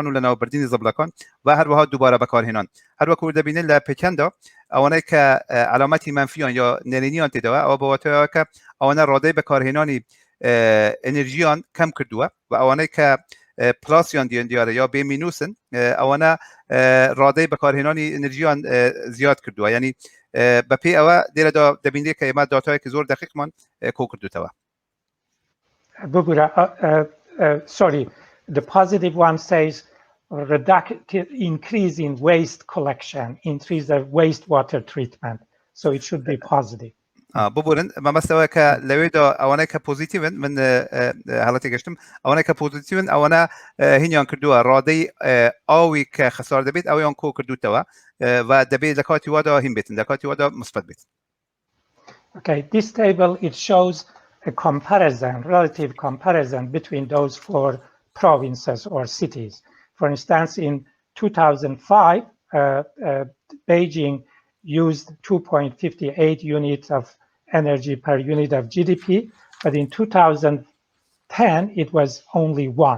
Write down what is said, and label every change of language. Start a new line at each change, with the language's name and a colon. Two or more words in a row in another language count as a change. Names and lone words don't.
Central Kurdish: و لەناوبردنی زبلەکان و هەروەها دووبارە بەکارهێنان هەروەکو دەبینین لە پێکەندا ئەوانەی کە علامەتی منفیان یا نێرینیان تێداوە ئەوە بەواتەوە کە ئەوانە ڕادەی بەکارهێنانی ئەنرژیان کەم کردووە و ئەوانەی کە پلاسیان دیارە یا بێ مینوسن ئەوانە ڕادەی بەکارهێنانی ئەنرژیان زیاد کردووە یعنی بەپێی ئەوە لێرەدا دەبینێت کە ئێمە داتایەکی زۆر دقیقمان کۆ کردوتەوە.
English: Sorry, the positive one says increase in waste collection, increase of wastewater treatment. So it should be positive.
Central Kurdish: ببورن مەمەستەوە کە لەوێدا ئەوانەی کە پۆزیتیڤن من هەڵەتی گەشتم ئەوانەی کە پۆزیتیڤن ئەوانە هینیان کردووە ڕادەی ئاوی کە خەسار دەبێت ئەویان کۆ کردوتەوە و دەبێت لە کاتی وادا هین بێتن لە کاتی وادا مثبت بێت.
English: Okay, this table it shows a comparison, relative comparison between those 4 provinces or cities. For instance, in 2005, Beijing used 2.58 units of energy per unit of GDP, but in 2010, it was only 1.